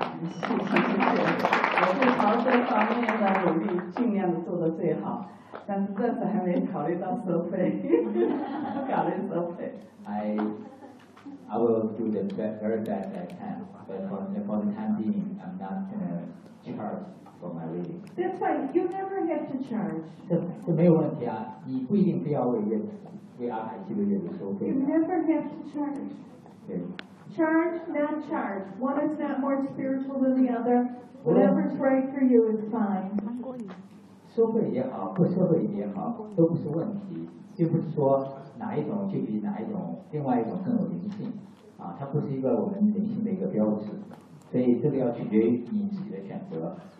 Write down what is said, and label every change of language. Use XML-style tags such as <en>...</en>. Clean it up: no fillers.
<zh>朝这方面的努力，尽量的做得最好，但是暂时还没考虑到收费，不考虑收费。</zh> <en>I will do the very best I can, but for the time being, I'm not gonna charge for my reading. That's right. You never have to charge.</en> <zh>这没有问题啊，你不一定非要为阿海记录月的收费。</zh> <en>You never have to charge.</en> <zh>对。</zh> <en>Charge, not charge. One is not more spiritual than the other. Whatever's right for you is fine.</en> <zh>收费也好，不收费也好，都不是问题。并不是说哪一种就比哪一种另外一种更有灵性，啊，它不是一个我们灵性的一个标志。所以这个要取决于你自己的选择。</zh>